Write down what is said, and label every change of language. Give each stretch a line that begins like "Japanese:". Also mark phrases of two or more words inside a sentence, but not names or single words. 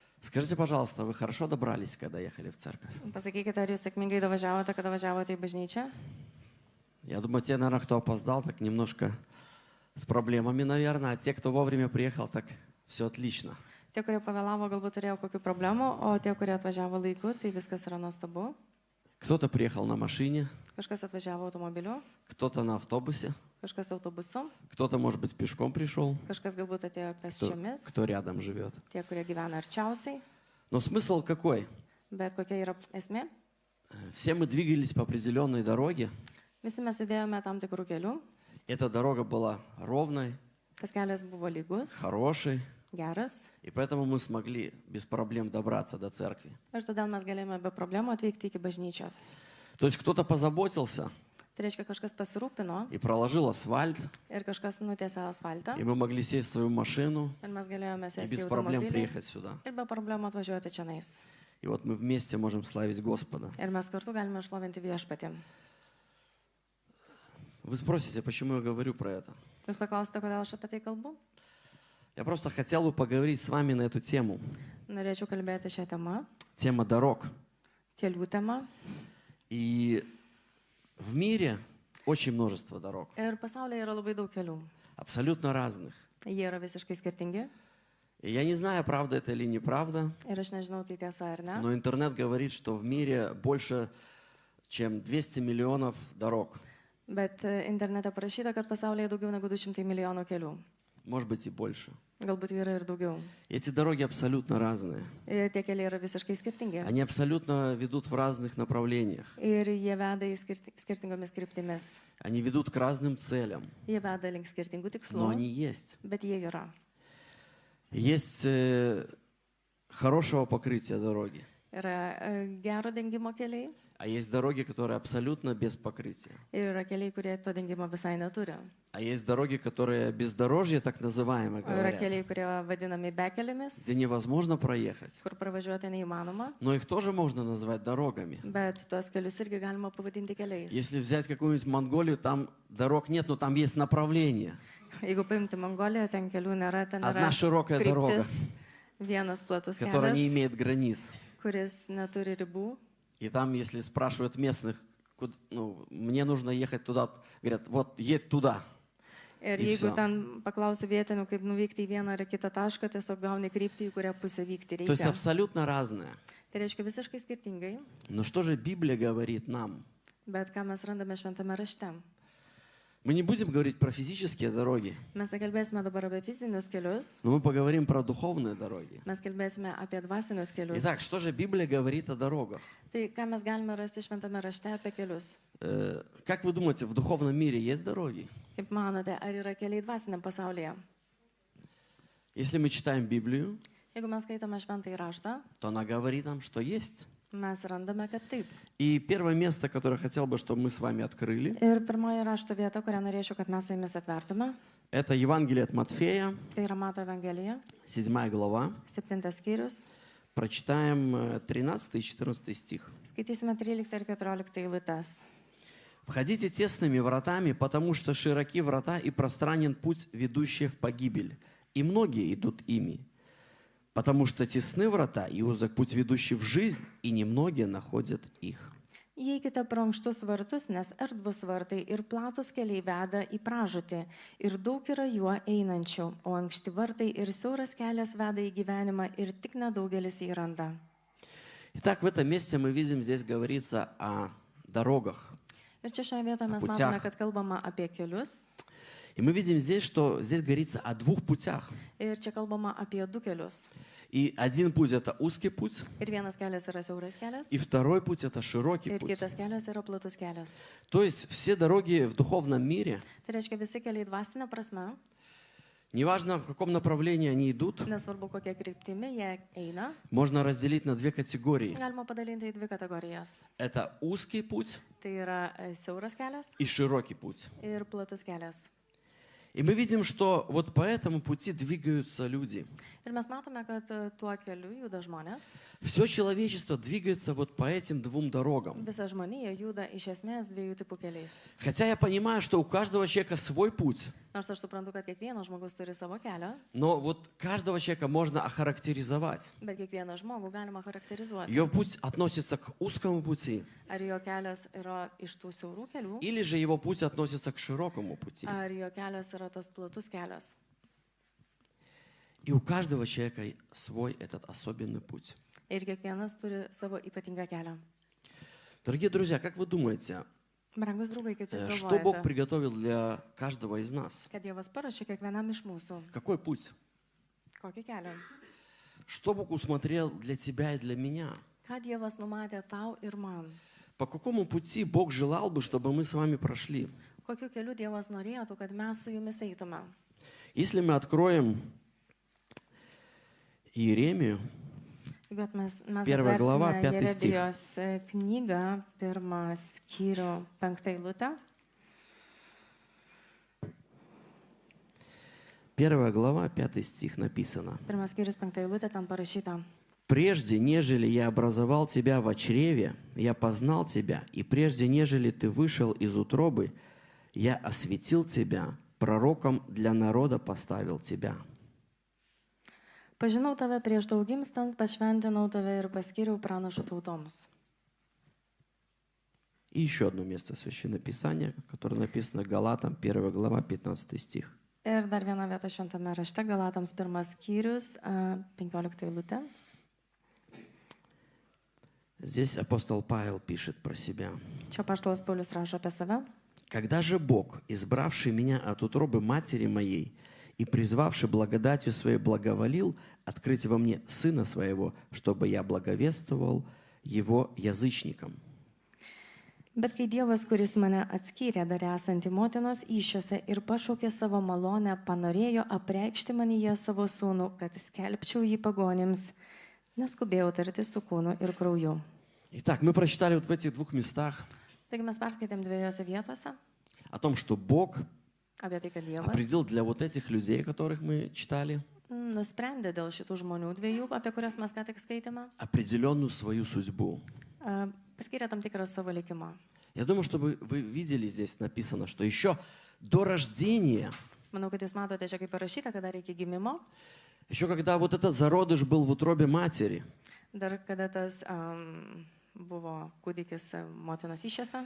Russian: Скажите, пожалуйста, вы хорошо добрались, когда ехали в церковь?
Lithuanian: Pasakykite, ar jūs sėkmingai davažiavote, kada važiavote į bažnyčią?
Russian: Я думаю, те, наверное, кто опоздал, так немножко с проблемами, наверное. А те, кто вовремя приехал, так все отлично.
Lithuanian: Tie, kurie pavėlavo, galbūt turėjo kokių problemų, o tie, kurie atvažiavo laiku, tai viskas yra nuostabu.
Russian: Кто-то приехал на машине,
Lithuanian: Kažkas atvažiavo automobiliu,
Russian: кто-то на автобусе,
Lithuanian: kažkas autobusu,
Russian: кто-то, может быть, пешком пришел,
Lithuanian: kažkas galbūt atėjo pėsčiomis,
Russian: кто рядом живет.
Lithuanian: tie, kurie gyvena arčiausiai.
Russian: Но смысл какой?
Lithuanian: Bet kokia yra esmė?
Russian: Все мы двигались по определенной дороге.
Lithuanian: Visi mes judėjome tam tikrų kelių.
Russian: Эта дорога была ровной,
Lithuanian: Tas kelias buvo lygus,
Russian: хорошей,
Lithuanian: geras.
Russian: и поэтому мы смогли без проблем добраться до церкви.
Lithuanian: Ir todėl mes galėjome be problemų atvykti iki bažnyčios.
Russian: То есть кто-то позаботился
Lithuanian: Tai reiškia, kažkas pasirūpino
Russian: и проложил асфальт,
Lithuanian: ir kažkas nutiesė asfaltą.
Russian: и мы могли сесть в свою машину
Lithuanian: Ir mes galėjome
Russian: и
Lithuanian: sėsti
Russian: без
Lithuanian: į
Russian: проблем
Lithuanian: automobilį
Russian: приехать сюда.
Lithuanian: ir be problemų atvažiuoti čianais.
Russian: И вот мы вместе можем славить Господа.
Lithuanian: Ir mes kartu galime šlovinti viešpatį.
Russian: Вы спросите, почему я говорю про это?
Lithuanian: Jūs paklausite, kodėl aš apie tai kalbu?
Russian: Я просто хотел бы поговорить с вами на эту тему.
Lithuanian: Norėčiau kalbėti šią temą,
Russian: Тема дорог.
Lithuanian: kelių temą.
Russian: И в мире очень множество дорог.
Lithuanian: Ir pasaulyje yra labai daug kelių.
Russian: Абсолютно разных.
Lithuanian: Jie yra visiškai skirtingi.
Russian: И я не знаю, правда это или неправда,
Lithuanian: Ir aš nežinau, tai tiesa ar ne.
Russian: но интернет говорит, что в мире больше, чем 200 миллионов дорог.
Lithuanian: Bet internete parašyta, kad pasaulyje daugiau negu 200 milijonų kelių.
Russian: Может быть и больше.
Lithuanian: Galbūt yra ir daugiau.
Russian: И эти дороги абсолютно разные.
Lithuanian: Ir tie keliai yra visiškai skirtingi.
Russian: Они абсолютно ведут в разных направлениях.
Lithuanian: Ir jie veda į skirtingomis kryptimis.
Russian: Они ведут к разным целям.
Lithuanian: Jie veda link skirtingų
Russian: Но
Lithuanian: tikslų,
Russian: они есть.
Lithuanian: bet jie yra.
Russian: Есть хорошего покрытия дороги.
Lithuanian: Yra gero dengimo keliai
Russian: А есть дороги, которые абсолютно без покрытия.
Lithuanian: ir yra keliai, kurie to dengimo visai neturi.
Russian: А есть дороги, которые бездорожье, так называемое,
Lithuanian: O yra
Russian: говорят,
Lithuanian: keliai, kurie vadinami bekelėmis,
Russian: где невозможно проехать.
Lithuanian: kur pravažiuoti neįmanoma,
Russian: Но их тоже можно назвать дорогами.
Lithuanian: bet tuos kelius irgi galima pavadinti keliais.
Russian: Если взять какую-нибудь Монголию, там дорог нет, но там есть направление.
Lithuanian: Jeigu paimti Mongoliją, ten kelių nėra, ten
Russian: Одна
Lithuanian: yra
Russian: широкая дорога,
Lithuanian: kryptis, vienas platus
Russian: которая не
Lithuanian: kelias,
Russian: имеет границ.
Lithuanian: kuris neturi ribų.
Russian: И там, если спрашивают местных, мне нужно ехать туда, говорят, вот едь туда.
Lithuanian: Ir Ir jeigu visa. ten paklausi vietinių, kaip nuvykti į vieną ar kitą tašką, tiesiog gauni kryptį, į kurią pusę vykti
Russian: То есть
Lithuanian: reikia.
Russian: абсолютно разное.
Lithuanian: Tai reiškia visiškai skirtingai,
Russian: Но что же Библия говорит нам?
Lithuanian: bet ką mes randame šventame rašte.
Russian: Мы не будем говорить про физические дороги,
Lithuanian: Mes nekalbėsime dabar apie fizinius kelius,
Russian: но мы поговорим про духовные дороги.
Lithuanian: mes kalbėsime apie dvasinius kelius.
Russian: Итак, что же Библия говорит о дорогах?
Lithuanian: Tai ką mes galime rasti šventame rašte apie kelius?
Russian: Как вы думаете, в духовном мире есть дороги?
Lithuanian: Kaip manote, ar yra keliai dvasiniam pasaulyje?
Russian: Если мы читаем Библию,
Lithuanian: Jeigu mes skaitome šventąjį raštą,
Russian: то она говорит нам, что есть.
Lithuanian: mes randame, kad taip.
Russian: И первое место, которое хотел бы, чтобы мы с вами открыли,
Lithuanian: Ir pirmoji rašto vieta, kurią norėčiau, kad mes su jumis atvertume,
Russian: это Евангелие от Матфея,
Lithuanian: tai yra Mato Evangelija,
Russian: 7 глава.
Lithuanian: 7 skyrius.
Russian: Прочитаем 13 и 14 стих.
Lithuanian: Skaitysime 13 ir 14 eilutes.
Russian: «Входите тесными вратами, потому что широки врата и пространен путь, ведущий в погибель, и многие идут ими. Потому что тесны врата и узок путь, ведущий в жизнь, и немногие находят их».
Lithuanian: Įeikite pro ankštus vartus, nes erdvus vartai ir platus keliai veda į pražūtį, ir daug yra juo einančių, o ankšti vartai ir siauras kelias veda į gyvenimą, ir tik nedaugelis jį randa.
Russian: Итак, в этом месте мы видим, здесь говорится о дорогах.
Lithuanian: Ir čia šioje vietoje mes Puciach. matome, kad kalbama apie kelius,
Russian: И мы видим здесь, что здесь говорится о двух путях.
Lithuanian: ir čia kalbama apie du kelius.
Russian: И один путь – это узкий путь,
Lithuanian: Ir vienas kelias yra siauras kelias,
Russian: и второй путь – это широкий
Lithuanian: ir
Russian: путь.
Lithuanian: kitas kelias yra platus kelias.
Russian: То есть все дороги в духовном мире,
Lithuanian: Tai reiškia, visi keliai dvasinė prasme,
Russian: неважно в каком направлении они идут,
Lithuanian: nesvarbu kokia kryptimi jie eina,
Russian: можно разделить на две категории.
Lithuanian: galima padalinti į dvi kategorijas.
Russian: Это узкий путь
Lithuanian: Tai yra siauras kelias
Russian: и широкий путь.
Lithuanian: ir platus kelias.
Russian: И мы видим, что вот по этому пути двигаются люди.
Lithuanian: Ir mes matome, kad tuo keliu juda žmonės.
Russian: Все человечество двигается вот по этим двум дорогам.
Lithuanian: Visa žmonija juda iš esmės dviejų tipų keliais.
Russian: Хотя я понимаю, что у каждого человека свой путь.
Lithuanian: Nors aš suprantu, kad kiekvienas žmogus turi savo kelią,
Russian: Но вот каждого человека можно охарактеризовать.
Lithuanian: bet kiekvieną žmogų galima charakterizuoti.
Russian: Ее путь относится к узкому пути,
Lithuanian: Ar jo kelias yra iš tų siaurų kelių,
Russian: или же его путь относится к широкому пути.
Lithuanian: ar jo kelias yra tas platus kelias.
Russian: И у каждого человека свой этот особенный путь.
Lithuanian: Ir kiekvienas turi savo ypatingą kelią.
Russian: Дорогие друзья, как вы думаете,
Lithuanian: Brangus draugai, kaip jūs
Russian: что Бог
Lithuanian: galvojate,
Russian: приготовил для каждого из нас?
Lithuanian: kad Dievas paruošė kiekvienam iš mūsų
Russian: Какой путь?
Lithuanian: kokį kelią?
Russian: Что Бог усмотрел для тебя и для меня?
Lithuanian: Ką Dievas numatė tau ir man?
Russian: По какому пути Бог желал бы, чтобы мы с вами прошли?
Lithuanian: Kokiu keliu Dievas norėtų, kad mes su jumis eitume?
Russian: Если мы откроем Иеремию,
Lithuanian: Jeigu mes
Russian: Первая глава,
Lithuanian: atversime
Russian: 5 стих.
Lithuanian: Jeremijos knygą, 1 skyrių, 5 eilutę.
Russian: 1 глава, 5 стих написано.
Lithuanian: 1 skyrius, 5 eilutė, ten parašyta.
Russian: «Прежде, нежели я образовал тебя во чреве, я познал тебя, и прежде, нежели ты вышел из утробы, я осветил тебя, пророком для народа поставил тебя».
Lithuanian: Pažinau tave prieš tau gimstant, pašventinau tave ir paskyriau pranašų tautoms.
Russian: И еще одно место Священного Писания, которое написано Галатам, 1 глава, 15 стих.
Lithuanian: Ir dar viena vieta šventame rašte, Galatams 1 skyrius, 15 eilutė.
Russian: Здесь апостол Павел пишет про себя.
Lithuanian: Čia apaštalas Paulius rašo apie save.
Russian: «Когда же Бог, избравший меня от утробы матери моей и призвавший благодатью своей, благоволил открыть во мне Сына Своего, чтобы я благовествовал Его язычникам».
Lithuanian: Bet kai Dievas, kuris mane atskyrė dar esantį motinos įšiose ir pašaukė savo malonę, panorėjo apreikšti manyje savo sūnų, kad skelbčiau jį pagonims, neskubėjau tarti su kūnu ir krauju.
Russian: Итак, мы прочитали вот в этих двух местах
Lithuanian: Taigi mes perskaitėm dviejose vietose
Russian: о том, что Бог
Lithuanian: apie tai, kad Dievas
Russian: определил для вот этих людей, которых мы читали,
Lithuanian: nusprendė dėl šitų žmonių dviejų, apie kurias mes ką tik skaitėme,
Russian: определенную свою судьбу.
Lithuanian: paskyrė tam tikrą savo likimą.
Russian: Я думаю, что вы видели, здесь написано, что еще до рождения,
Lithuanian: Manau, kad jūs matote čia kaip parašyta, kad dar iki gimimo,
Russian: еще когда вот этот зародыш был в утробе матери,
Lithuanian: dar kada tas buvo kūdikis motinos įšiose,